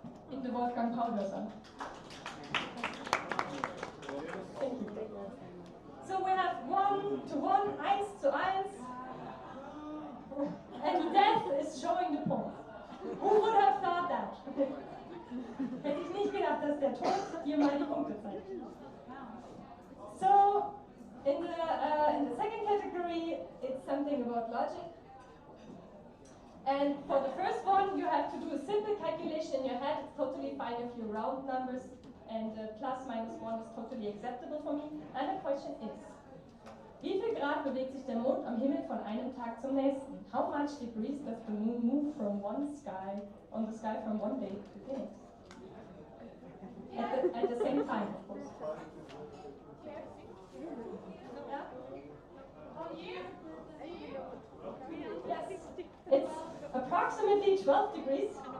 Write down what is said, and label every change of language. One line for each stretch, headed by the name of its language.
English: In the Wolfgang Paul. So we have 1 to 1, 1 to 1, and death is showing the point. Who would have thought that?
German: Hätte ich nicht gedacht, dass der Tod hier mal die Punkte zeigt.
English: So, in the second category, it's something about logic. And for the first one, you have to do a simple calculation in your head. It's totally fine if you round numbers, and plus minus 1 is totally acceptable for me. And the question is,
German: wie viel Grad bewegt sich der Mond am Himmel von einem Tag zum nächsten?
English: How much degrees does the moon move from one sky, on the sky from one day to the next? At the same time, of course. Yes, it's approximately 12 degrees.